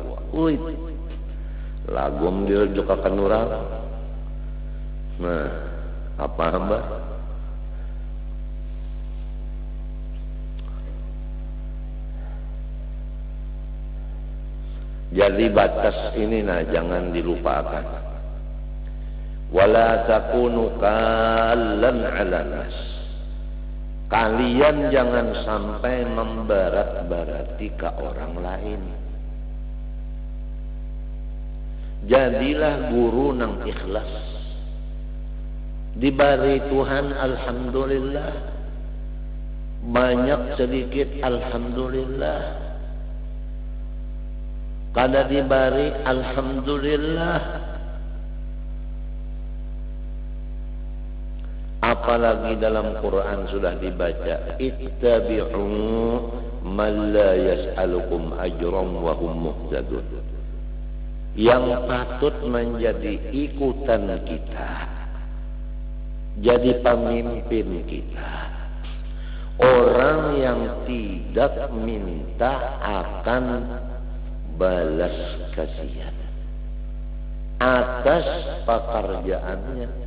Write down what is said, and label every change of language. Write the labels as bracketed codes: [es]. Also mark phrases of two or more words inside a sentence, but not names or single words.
[bjn] Wih, lagum dirujukakan orang. Nah apa mbak? Jadi batas ini nah jangan dilupakan. [ar] ولا تكونوا كلا على الناس. [bjn] Kalian jangan sampai membarat-barati ke orang lain. Jadilah guru nang ikhlas. Dibari Tuhan alhamdulillah. Banyak sedikit alhamdulillah. Kada dibari alhamdulillah. Apalagi dalam Quran sudah dibaca [ar] اتبعوا من لا يسألكم أجرا وهم مهتدون. [id] Yang patut menjadi ikutan kita, jadi pemimpin kita, orang yang tidak minta akan balas kasihan atas pekerjaannya.